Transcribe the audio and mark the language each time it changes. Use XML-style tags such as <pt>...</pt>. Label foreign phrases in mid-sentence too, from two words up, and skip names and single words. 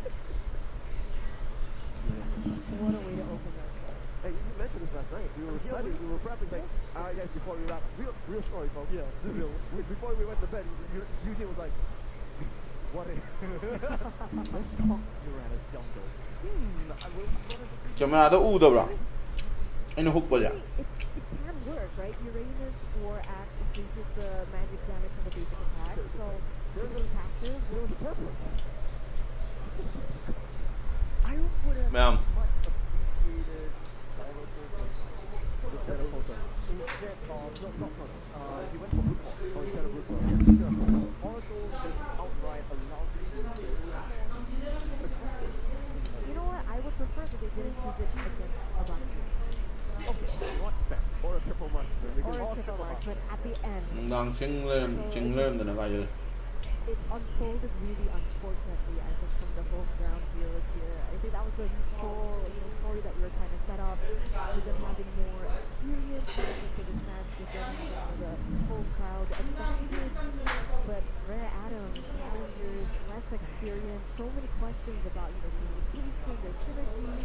<en>what a way to open this. Hey, you mentioned this last night. We were studying, we were prepping, like, all right, guys, before we wrap, real story, folks. Yeah, this is real. Before we went to bed, Eugene was like, what if? Let's talk Uranus jungle. Camera da u da bra. Ino hook ba ya? It can work, right? Uranus War Axe increases the magic damage from the basic attack, so it's really passive. There was a purpose. I would have Ma'am. much appreciated Instead of photo. instead of not photo. He went for brute force. Oh, instead of brute force. Yes, instead of brute force. Oracle just outright allows you to be aggressive. You know what? I would prefer that they didn't choose it against Abaxi. Okay, not fair. Or a triple marksman. Or Because a Or triple triple marksman at the end. Nang chinglerm da na kaya. It unfolded really unfortunately, I think, from the home ground heroes here. I think that was the whole story that we were trying to set up, with them having more experience going into this match, with them having the home crowd advantage. But Rare Atom, challengers, less experience, so many questions about communication, their synergy.</en>